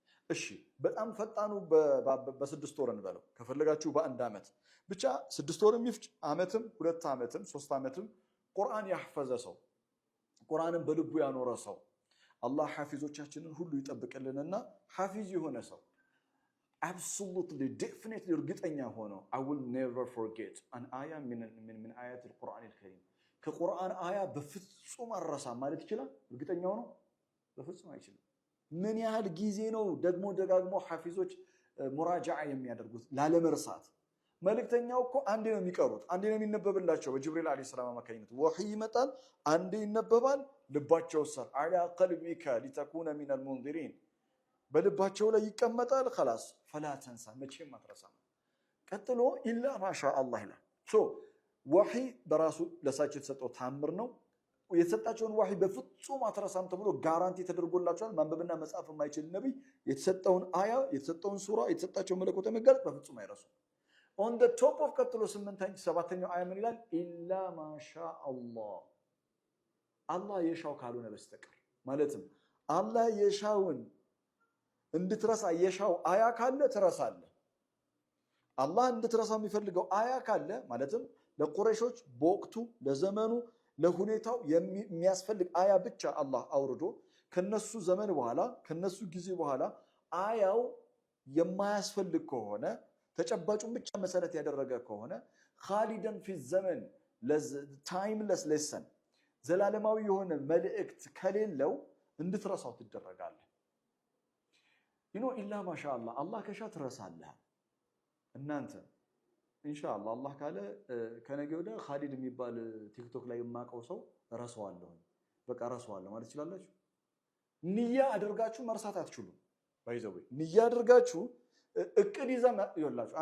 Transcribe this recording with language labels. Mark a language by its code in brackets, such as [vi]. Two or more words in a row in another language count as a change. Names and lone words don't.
[am] እሺ በጣም ፈጣኑ በ6 ወር እንበለው ከፈለጋችሁ በአንድ ዓመት ብቻ 6 ወርም ይፍጭ ዓመትም 2 ዓመትም 3 ዓመትም ቁርአን ያህፈዘ ሰው ቁርአንን በልቡ ያኖረ ሰው አላህ ሐፊዞቻችንን ሁሉ ይጠብቅልንና ሐፊዝ የሆነ ሰው [en] absolutely definitely [am] እርግጠኛ ሆኖ [en] I will never forget an ayah [ar] من آيات القرآن الكريم [am] ከቁርአን አያ በፍጹም አልረሳም ማለት ይችላል እርግጠኛ ሆኖ በፍጹም አይችልም ምን ያህል ጊዜ ነው ደግሞ ደጋግሞ ሐፊዞች ሙራጃዓ የሚያደርጉት ላለመርሳት መልእክተኛው እኮ አንዴ ነው የሚቀሩት አንዴ ነው የሚነበብላቸው በጅብሪል [ar] عليه السلام [am] አማካኝነት ወህይ ይመጣል አንዴ ይነበባል ልባቸው ሰር [ar] على قلبك لتكون من المنذرين [am] በልባቸው ላይ ይቀመጣል [ar] خلاص فلا تنسى [am] መቼም አትረሳም ቀጥሎ [ar] إلا ما شاء الله [am] ይላል ሶ ወህይ በራሱ ለሳቸው የተሰጠው ታምር ነው የተሰጣቸውን ወህይ በፍጹም አትረሳም ተብሎ ጋራንቲ ተደርጎላቸዋል ማንበብና መጻፍ የማይችል ነብይ የተሰጠውን አያ የተሰጠውን ሱራ የተሰጣቸው መለኮታዊ መገለጥ በፍጹም አይረሱም [en] on the top of [am] ቀጥሎ 7ኛው አያ ምን ይላል [ar] إلا ما شاء الله [am] አላህ የሻው ካልሆነ በስተቀር ማለትም አላህ የሻውን እንድትረሳ የሻው አያ ካለ ትረሳለህ አላህ እንድትረሳው የሚፈልገው አያ ካለ ማለትም ለቁረይሾች በወቅቱ ለዘመኑ ለሁኔታው የሚያስፈልግ አያ ብቻ አላህ አውርዶ ከነሱ ዘመን በኋላ ከነሱ ጊዜ በኋላ አያው የማያስፈልግ ከሆነ ተጨባጩን ብቻ መሰረት ያደረገ ከሆነ [ar] خالد في الزمن [en] timeless lesson [am] ዘላለማዊ የሆነ መልእክት ከሌለው እንድትረሳው ትደረጋለህ [ar] إلا ما شاء الله [am] አላህ ከሻ ትረሳለህ እናንተ ኢንሻአላህ አላህ ካለ ከነገ ወደ ኻሊድ የሚባል ቲክቶክ ላይ የማቀው ሰው ረሳዋለሁ በቃ ረሳዋለሁ ማለት ይችላልላችሁ ንያ አድርጋችሁ መርሳት አትችሉም ባይዘው ንያ አድርጋችሁ እቅድ ይዘላችሁ